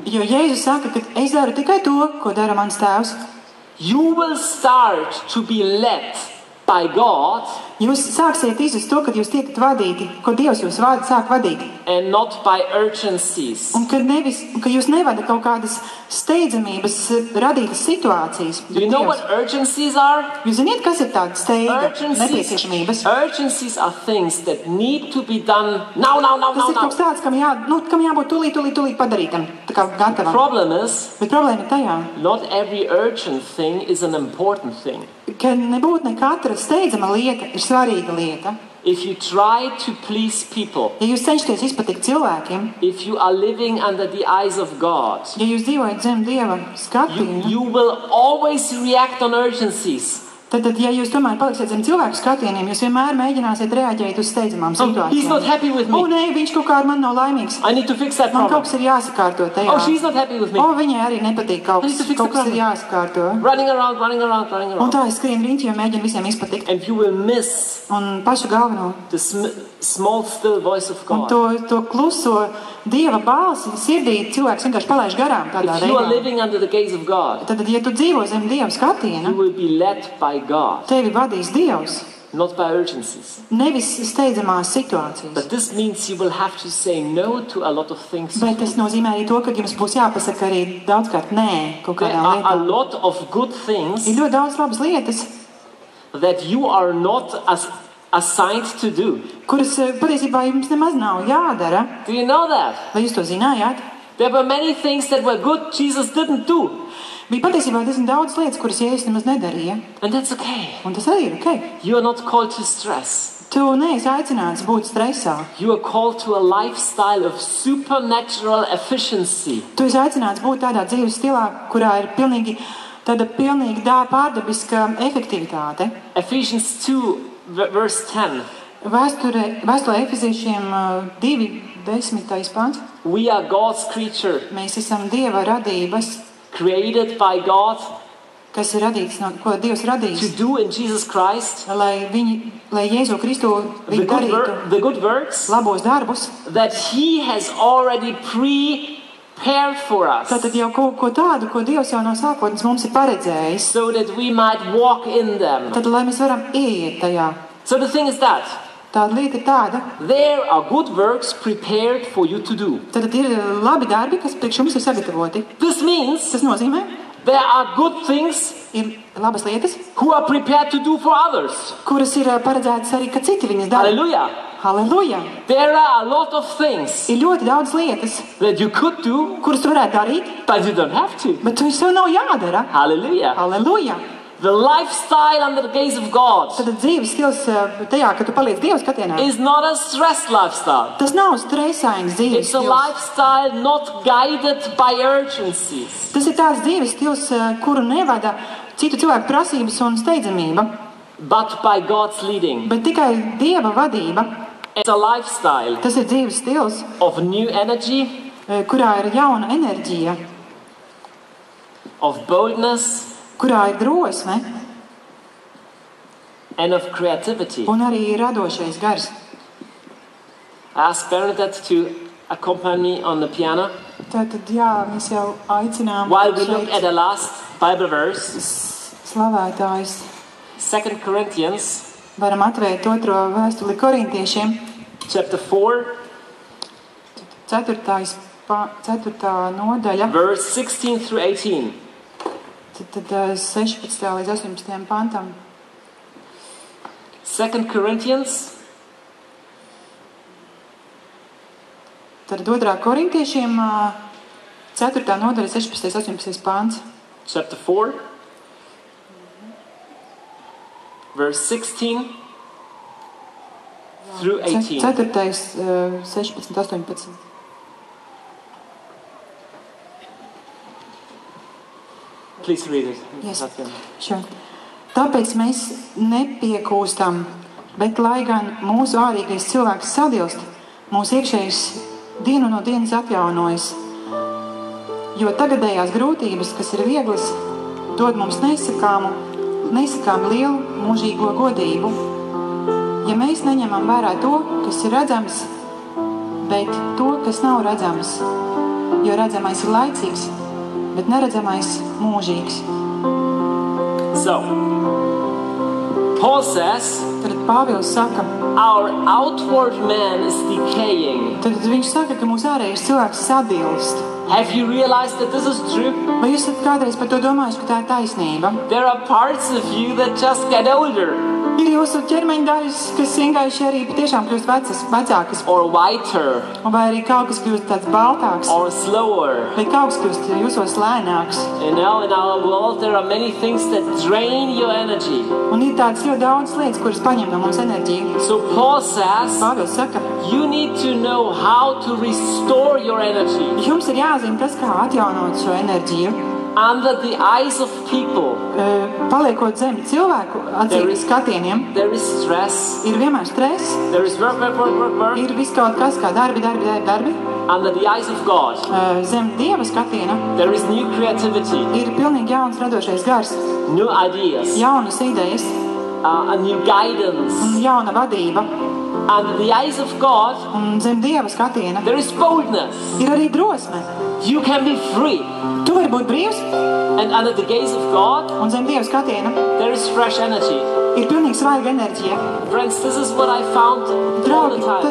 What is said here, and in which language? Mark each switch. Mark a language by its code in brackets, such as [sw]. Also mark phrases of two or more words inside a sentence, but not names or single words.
[lv] Jo Jēzus saka, ka es daru tikai to, ko dara mans Tēvs. [en] You will start to be led by God. [lv] Jūs sāksiet izjust to, kad jūs tiekat vadīti, ko Dievs jūs sāk vadīt. [en] And not by urgencies. [lv] Un ka jūs nevada kaut kādas steidzamības radītas situācijas. [en] Do you know what urgencies are? [lv] Jūs ziniet, kas ir tāda steiga nepieciešamības? [en] Urgencies are things that need to be done now. [lv] Tas ir kaut kas tāds, kam jābūt tūlīt padarītam, tā kā gatavam. Bet problēma ir tajā, [en] not every urgent thing is an important thing. [lv] Ka nebūtu ne katra steidzama lieta ir svarīga lieta. [en] If you try to please people, [lv] ja jūs cenšaties izpatikt cilvēkiem, [en] if you are living under the eyes of God, [lv] ja jūs dzīvojat zem Dieva skatiena, [en] you will always react on urgencies. [lv] Tad, ja jūs tomēr paliksiet zem cilvēku skatieniem, jūs vienmēr mēģināsiet reaģēt uz steidzamām situācijām. [en] He's not happy with me. [lv] Nē, viņš kaut kā ar mani nav laimīgs. [en] I need to fix that problem. [lv] Man kaut kas ir jāsakārto tajā. [en] She's not happy with me. [lv] Viņai arī nepatīk kaut kas ir jāsakārto. [en] Running around. [lv] Un tā es skrienu riņķi, jo mēģinu visiem izpatikt. [en] And you will miss [lv] un pašu galveno. [en] The small still voice of God. [lv] Un to kluso Dieva balsi sirdī cilvēks vienkārši palaiž garām tādā veidā. [en] If you are living under the gaze of God, [lv] tad, ja tu dzīvo zem Dieva skatiena, [en] you will be led by God. [lv] Tevi vadīs Dievs. [en] Not by urgencies. [lv] Nevis steidzamās situācijas. [en] But this means you will have to say no to a lot of things. [lv] Bet tas nozīmē arī to, ka jums būs jāpasaka arī daudzkārt nē kaut kādām lietām. [en] There are a lot of good things. [lv] Ir ļoti daudz labas lietas. [en] That you are not assigned to do. [lv] Kuras patiesībā jums nemaz nav jādara. [en] Do you know that? [lv] Vai jūs to zinājāt? [en] There were many things that were good Jesus didn't do. [lv] Bija patiesībā diezgan daudz lietas, kuras Jēzus nemaz nedarīja. [en] And that's okay. [lv] Un tas arī ir okay. [en] You are not called to stress. [lv] Tu neesi aicināts būt stresā. [en] You are called to a lifestyle of supernatural efficiency. [lv] Tu esi aicināts būt tādā dzīves stilā, kurā ir pilnīgi pārdabiska efektivitāte. [en] Ephesians 2 verse 10. [lv] Vēstulē Efeziešiem 2:10 pants. [en] We are God's creature. [lv] Mēs esam Dieva radības. [en] Created by God. [lv] Kas ir radīts, ko Dievs radījis. [en] To do in Jesus Christ. [lv] Lai Jēzu Kristu viņu darītu. [en] The good works. [lv] Labos darbus. [en] That He has already prepared for us. [lv] Tātad jau ko tādu, ko Dievs jau no sākotnes mums ir paredzējis. [en] So that we might walk in them. [lv] Tad lai mēs varam ieiet tajā. [en] So the thing is that. [lv] Tāda lieta ir tāda. [en] There are good works prepared for you to do. [lv] Tad ir labi darbi, kas priekš jums ir sagatavoti. [en] This means. [lv] Tas nozīmē. [en] There are good things. [lv] Ir labas lietas. [en] Who are prepared to do for others. [lv] Kuras ir paredzētas arī, ka citi viņas dara. [en] Hallelujah. [lv] Halleluja! [en] There are a lot of things. [lv] Ir ļoti daudz lietas. [en] That you could do. [lv] Kuras tu varētu darīt. [en] But you don't have to. [lv] Bet tu sev nav jādara. [en] Hallelujah. [lv] Halleluja! [en] The lifestyle under the gaze of God. [lv] Tad dzīves stils tajā, ka tu paliec Dieva skatienā. [en] Is not a stressed lifestyle. [lv] Tas nav stresains dzīves stils. [en] It's a lifestyle not guided by urgencies. [lv] Tas ir tāds dzīves stils, kuru nevada citu cilvēku prasības un steidzamība. [en] But by God's leading. [lv] Bet tikai Dieva vadība. [en] It's a lifestyle. [lv] Tas ir dzīves stils. [en] Of new energy. [lv] Kurā ir jauna enerģija. [en] Of boldness. [lv] Kurā ir drosme. [en] And of creativity. [lv] Un arī radošais gars. [en] I asked Bernadette to accompany me on the piano. [lv] Tātad, jā, mēs jau aicinām. [en] While we look at the last Bible verse. [lv] Slavētājs. [en] 2 Corinthians. [lv] Varam atvērt otro vēstuli Korintiešiem. [en] Chapter 4. [lv] 4. nodaļa. [en] Verse 16 through 18. [lv] Tad 16. līdz 18. pantam. [en] 2 Corinthians. [lv] Tad 2. Korintiešiem 4. nodaļa 16. 18. pants. [en] Chapter 4. Verse 16 through 18. [lv] 4. 16. 18. [en] Please read it. Yes. Sure. [lv] Tāpēc mēs nepiekūstam, bet lai gan mūsu ārīgais cilvēks sadilst, mūsu iekšējais dienu no dienas atjaunojas. Jo tagadējās grūtības, kas ir vieglas, dod mums nesakāmi lielu mūžīgo godību. Ja mēs neņemam vērā to, kas ir redzams, bet to, kas nav redzams, jo redzamais ir laicīgs, bet neredzamais mūžīgs. [en] So, Paul says, [lv] Tad Pāvils saka, [en] our outward man is decaying. [lv] tad viņš saka, ka mūsu ārējais cilvēks sadilst. [en] Have you realized that this is true? [lv] Vai jūs esat kādreiz par to domājuši, ka tā ir taisnība? [en] There are parts of you that just get older. [lv] Ir jūsu ķermeņa daļas, kas vienkārši arī patiešām kļūst vecākas. [en] Or whiter. [lv] Vai arī kaut kas kļūst tāds baltāks. [en] Or slower. [lv] Vai kaut kas kļūst jūsos lēnāks. [en] You know, in our world there are many things that drain your energy. [lv] Un ir tādas ļoti daudz lietas, kuras paņem no mums enerģiju. [en] So Paul says, [lv] Pāvils saka, [en] you need to know how to restore your energy. [lv] Jums ir jāzina tas, kā atjaunot šo enerģiju. [en] Under the eyes of people, [lv] paliekot zem cilvēku atzīves skatieniem, [en] there is stress. [lv] Ir vienmēr stress. [en] There is work. [lv] Ir viss kaut kas kā darbi. [en] Under the eyes of God, [lv] zem Dieva skatiena, [en] there is new creativity. [lv] Ir pilnīgi jauns radošais gars. [en] New ideas. [lv] Jaunas idejas. [en] A new guidance. [lv] Un jauna vadība. [en] Under the eyes of God, [lv] un zem Dieva skatiena, [en] there is boldness. [lv] Ir arī drosme. [en] You can be free. [lv] Tu vari būt brīvs. [en] And under the gaze of God, [lv] un zem Dieva skatiena, [en] there is fresh energy. [lv] Ir pilnīgi svaiga enerģija. [en] Friends, this is what I found all the time.